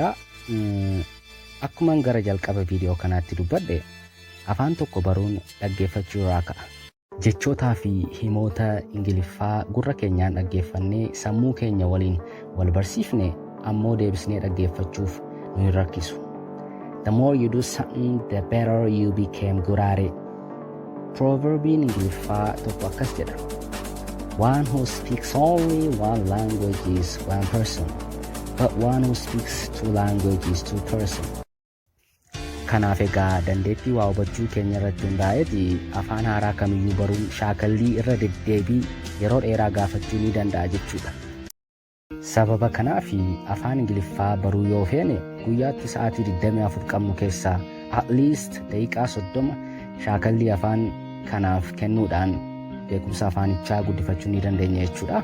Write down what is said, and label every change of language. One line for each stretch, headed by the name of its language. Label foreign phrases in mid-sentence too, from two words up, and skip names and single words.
Oromo: Akkuman gara jalqaba viidiyoo kanaatti dubbadhe afaan tokko baruun dhaggeeffachuu irraa ka'a. Jechootaa fi himoota Ingiliffaa gurra keenyaan dhaggeeffannee sammuu keenya waliin wal barsiifne ammoo deebisnee dhaggeeffachuuf nu hin rakkisu.
English: The more you do something, the better you became good at it.
Oromo: Proverbiin Ingiliffaa tokko akkas jedha.
English: One who speaks only one language is one person, but one who speaks two languages is two persons.
Oromo: Kanaaf egaa dandeettii waa hubachuu keenya irratti hundaa'eeti afaan haaraa kamiyyuu baruun shaakallii irra deddeebii yeroo dheeraa gaafachuu ni danda'a jechuudha. Sababa kanaaf afaan Ingiliffaa baruu yoo feene guyyaatti sa'aatii 24 qabnu keessaa
English: at least
Oromo: daqiiqaa 30 shaakallii afaan kanaaf kennuudhaan beekumsa afaanichaa guddifachuu ni dandeenya jechuudha.